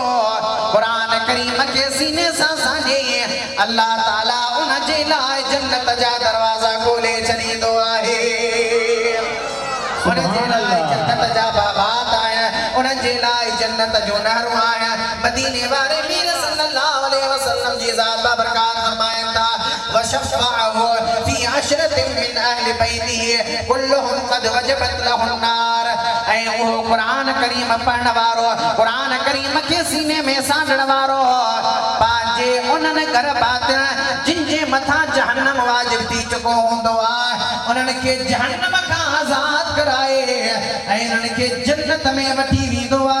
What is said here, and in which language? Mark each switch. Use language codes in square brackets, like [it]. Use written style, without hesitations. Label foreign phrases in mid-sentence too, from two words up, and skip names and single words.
[sd] कुरान करीम के सीने सां सांढे अल्लाह ताला उन जे लाइ जन्नत जा दरवाज़ा खोले छॾींदो आहे। उन जे लाइ जन्नत जा बाग़ात आहिनि, उन जे लाइ जन्नत जो नहरूं आहिनि। मदीने वारे मीर [ar] صلى الله عليه وسلم [sd] जी ज़ात बाबरकात फरमाइनि था [ar] وشفعه في عشرة من أهل بيته كلهم قد وجبت لهم النار. [sd] ऐं उहो कुरान करीम पढ़ण वारो, कुरान करीम के सीने में सांढण वारो पंहिंजे उन्हनि घर बातिन जिन जे मथां जहन्नम वाजिब थी चुको हूंदो आहे उन्हनि खे जहन्नम खां आज़ाद कराए ऐं उन्हनि खे जन्नत में वठी वेंदो आहे।